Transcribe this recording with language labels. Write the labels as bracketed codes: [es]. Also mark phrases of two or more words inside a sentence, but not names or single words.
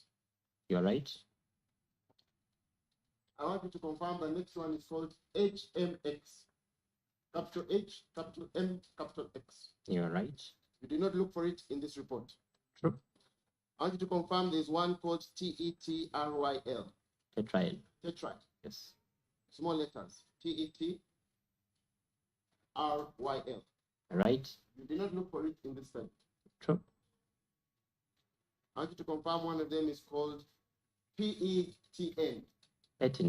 [en] You're right. I want you to confirm the next one is called HMX. Capital H, capital M, capital X. You're right. You did not look for it in this report. True. I want you to confirm there's one called TETRYL. Tetrail. Tetride. Yes. Small letters. TETRYL. Right. You did not look for it in this study. True. I want you to confirm one of them is called PETN. Etin.